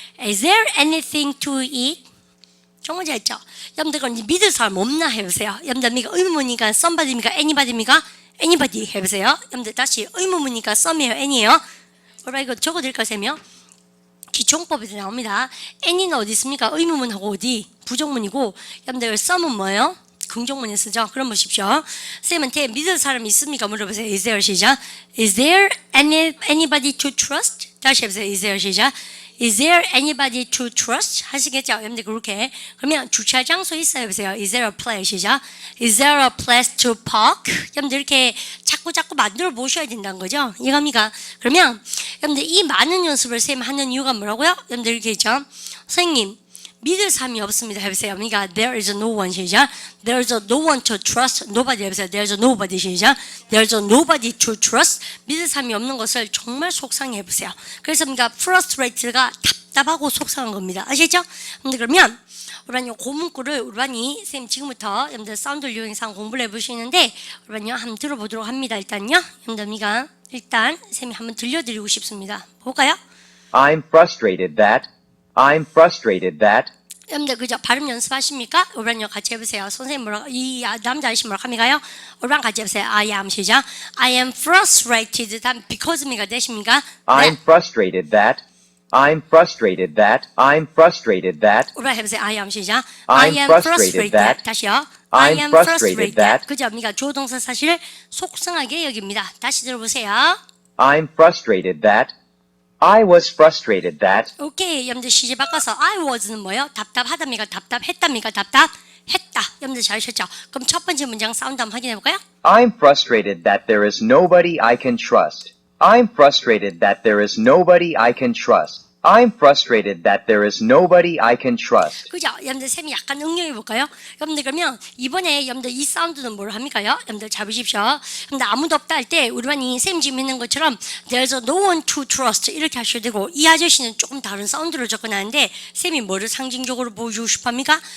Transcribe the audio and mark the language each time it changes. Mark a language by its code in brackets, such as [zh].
[en] Is there anything to eat? [ko] 정말 잘했죠? 여러분들 그럼 믿을 사람 없나? 해보세요. 여러분들 의문문이니까 somebody입니까? anybody입니까? anybody 해보세요. 여러분들 다시 의문문이니까 some이에요? any예요? 그럼 이거 적어드릴까요? 쌤이요? 기초용법에도 나옵니다. any는 어디 있습니까? 의문문하고 어디? 부정문이고 여러분들 some은 뭐예요? 긍정문에 쓰죠. 그럼 보십시오. 쌤한테 믿을 사람이 있습니까? 물어보세요. [en] Is there? [ko] 시작. [en] Is there anybody to trust? [ko] 다시 해보세요. [en] Is there? [ko] 시작. [en] Is there anybody to trust? [ko] 하시겠죠? 여러분들 그렇게. 그러면 주차 장소 있어요. 보세요. [en] Is there a place? [ko] 시작. [en] Is there a place to park? [ko] 여러분들 이렇게 자꾸 만들어 보셔야 된다는 거죠. 이겁니까? 그러면 여러분들 이 많은 연습을 쌤 하는 이유가 뭐라고요? 여러분들 이렇게 있죠. 선생님. 믿을 사람이 없습니다. 해보세요. 그러니까 [en] there is no one [ko] 시작. [en] There is no one to trust. [ko] Nobody 해보세요. [en] There is nobody [ko] 시작. [en] There is nobody to trust. [ko] 믿을 사람이 없는 것을 정말 속상해 해보세요. 그래서 그러니까 frustrated가 답답하고 속상한 겁니다. 아시죠? 근데 그러면 우리는 고문구를 우리반이 쌤 지금부터 여러분들 사운드 요행상 공부를 해보시는데 우리반요 한번 들어보도록 합니다. 일단요. 여러분들 일단 쌤이 한번 들려드리고 싶습니다. 볼까요? [en] I'm frustrated that. I'm frustrated that. [ko] 여러분들 그죠? 발음 연습하십니까? 우리랑 같이 해보세요. 선생님 뭐라 이 남자 아저씨 뭐라 합니까요? 우리랑 같이 해보세요. [en] I am [ko] 시작. [en] I am frustrated. [ko] 다음 because입니까? 되십니까? [en] I'm frustrated that. I'm frustrated that. I'm frustrated that. [ko] 우리랑 해보세요. [en] I am [ko] 시작. [en] I'm frustrated that. [ko] 다시요. [en] I'm frustrated that. [ko] 그죠? 그러니까 조동사 사실을 속상하게 여깁니다. 다시 들어보세요. [en] I'm frustrated that. I was frustrated that. [ko] 오케이. 여러분들 시제 바꿔서 I was는 뭐예요? 답답하답니까? 답답했답니까? 답답했다. 여러분들 잘하셨죠? 그럼 첫 번째 문장 사운드 한번 확인해 볼까요? [en] I'm frustrated that there is nobody I can trust. I'm frustrated that there is nobody I can trust. I'm frustrated that there is nobody I can trust. [ko] 그죠? 여러분들 쌤이 약간 응용해 볼까요? 여러분들 그러면 이번에 여러분들 이 사운드는 뭘 합니까요? 여러분들 잘 보십시오. 여러분들 아무도 없다 할 때 우리 반이 쌤 지금 있는 것처럼 [en] There's no one to trust [ko] 이렇게 하셔야 되고 이 아저씨는 조금 다른 사운드로 접근하는데 쌤이 뭐를 상징적으로 보여주고 싶어 합니까?